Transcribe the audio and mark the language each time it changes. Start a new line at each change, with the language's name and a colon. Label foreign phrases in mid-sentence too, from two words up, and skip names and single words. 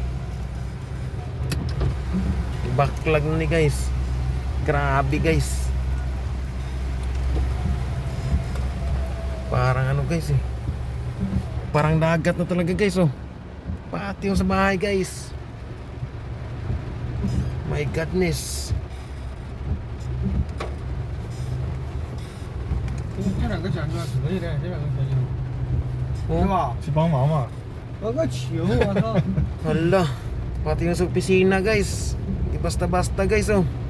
Filipino: Backlog na ni guys. Grabe guys. Parang ano guys eh. Parang dagat na talaga guys, oh. Pati yung sa bahay guys.
English: My godness.
Chinese: 这两个讲究可以的，这两个可以的， Oh, 是吧？去帮忙嘛。我个球，我操！
Filipino: hala. Pati yung sa opisina guys. Di basta-basta guys, oh.